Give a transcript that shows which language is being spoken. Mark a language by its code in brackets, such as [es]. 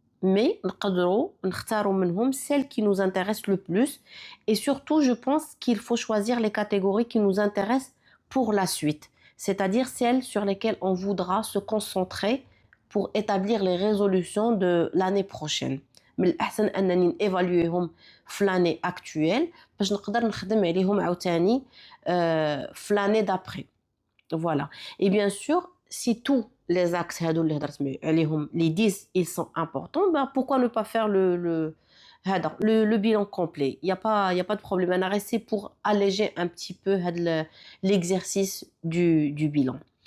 [fr] Mais [ar] نقدروا نختاروا منهم [fr] celles qui nous intéressent le plus, et surtout je pense qu'il faut choisir les catégories qui nous intéressent pour la suite, c'est-à-dire celles sur lesquelles on voudra se concentrer pour établir les résolutions de l'année prochaine. [ar] من الأحسن أنني نيفاليوهم في [fr] l'année actuelle [ar] باش نقدر نخدم عليهم عاوتاني في [fr] l'année d'après. Voilà. Et bien sûr, si tous les axes les 10 ils sont importants, ben pourquoi ne pas faire le bilan complet? Il y a pas de problème. On a resté pour alléger un petit peu l'exercice du bilan.